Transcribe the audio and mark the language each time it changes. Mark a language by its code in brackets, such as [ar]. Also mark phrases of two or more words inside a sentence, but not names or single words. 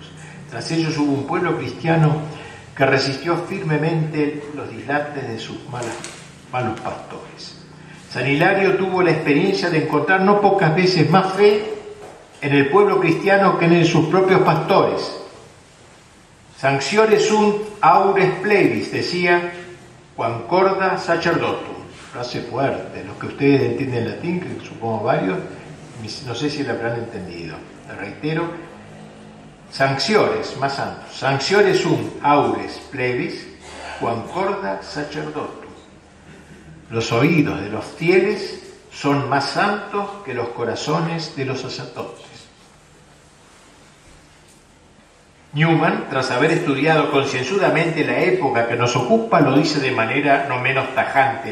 [es] Tras ellos hubo un pueblo cristiano que resistió firmemente los dislates de sus malos pastores. San Hilario tuvo la experiencia de encontrar no pocas veces más fe en el pueblo cristiano que en sus propios pastores. [la] Sanctiore sunt aures plebis, decía, Quancorda sacerdotum. [es] Frase fuerte. Los que ustedes entienden latín, que supongo varios, no sé si la habrán entendido. La reitero. Sanctiores, más santos. [la] Sanctiores sum aures plebis, quancorda sacerdotum. [es] Los oídos de los fieles son más santos que los corazones de los sacerdotes. Newman, tras haber estudiado concienzudamente la época que nos ocupa, lo dice de manera no menos tajante.